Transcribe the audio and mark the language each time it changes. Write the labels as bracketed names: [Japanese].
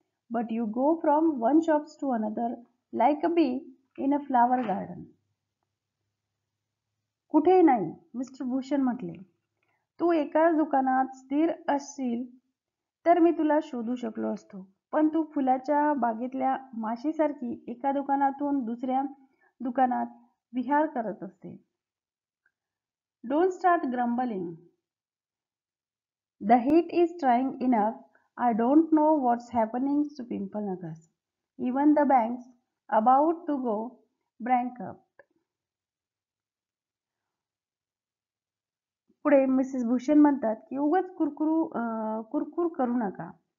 [English] But you go from one shop to another like a bee in a flower garden." [Marathi] "कुठेही नाही," mister Bhushan म्हटले. "तू एकाच दुकानात स्थिर असशील तर मी तुला शोधू शकलो असतो, पण तू फुलाच्या बागेतल्या माशीसारखी एका दुकानातून दुसऱ्या दुकानात विहार करत असते." [English] "Don't start grumbling. The heat is trying enough. I don't know what's happening to Pimpalnagar. Even the bank's about to go bankrupt." [Marathi] पुढे मिसेस भूषण म्हणतात की उगाच कुरकुर करू नका.